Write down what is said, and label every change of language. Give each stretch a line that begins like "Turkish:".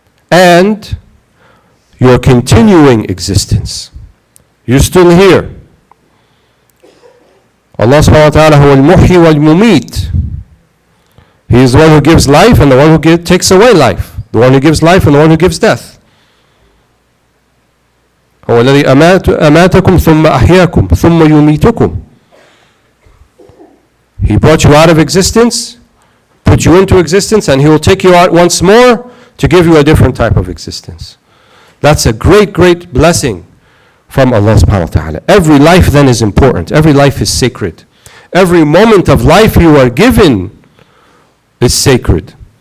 English: And your continuing existence. You're still here. Allah subhanahu wa ta'ala
Arabic: huwa al-muhyi wal-mumit.
English: He is the one who gives life and the one who takes away life. The one who gives life and the one who gives death.
Arabic: هو الذي أماتكم ثم أحياكم ثم يميتكم.
English: He brought you out of existence, put you into existence, and He will take you out once more to give you a different type of existence. That's a great, great blessing from Allah subhanahu wa ta'ala. Every life then is important. Every life is sacred. Every moment of life you are given is sacred.